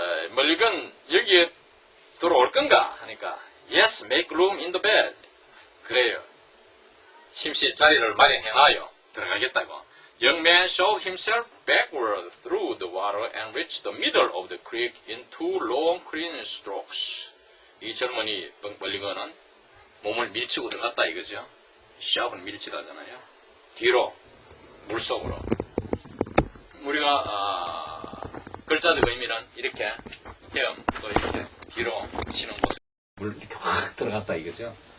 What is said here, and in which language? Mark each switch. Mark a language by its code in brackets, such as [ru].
[ko] 멀리건 여기에 들어올 건가? 하니까 [en] Yes, make room in the bed. [ko] 그래요. 침실에 자리를 마련해놔요. 들어가겠다고. [en] Young man showed himself backward through the water and reached the middle of the creek in two long clean strokes. [ko] 이 젊은이 멀리건은 몸을 밀치고 들어갔다 이거죠. 셔브는 밀치다잖아요. 뒤로 물속으로. 우리가 글자적 의미는 이렇게 헤엄 또 이렇게 뒤로 치는 모습 물 이렇게 확 들어갔다 이거죠.